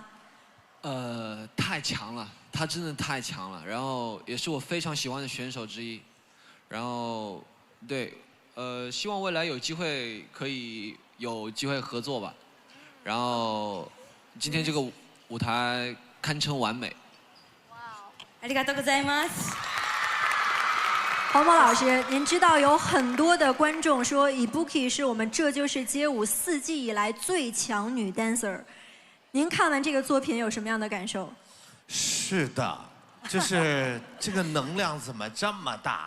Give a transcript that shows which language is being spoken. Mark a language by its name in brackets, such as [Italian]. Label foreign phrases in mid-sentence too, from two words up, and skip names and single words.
[Chinese] 太强了。他真的太强了，然后也是我非常喜欢的选手之一，然后对，希望未来有机会可以合作吧，然后今天这个舞台堪称完美。 [Japanese] ありがとうございます。 [Chinese] 黄渤老师，您知道有很多的观众说 Ibuki 是我们这就是街舞4季以来最强女 dancer， 您看完这个作品有什么样的感受？是的，就是这个能量怎么这么大？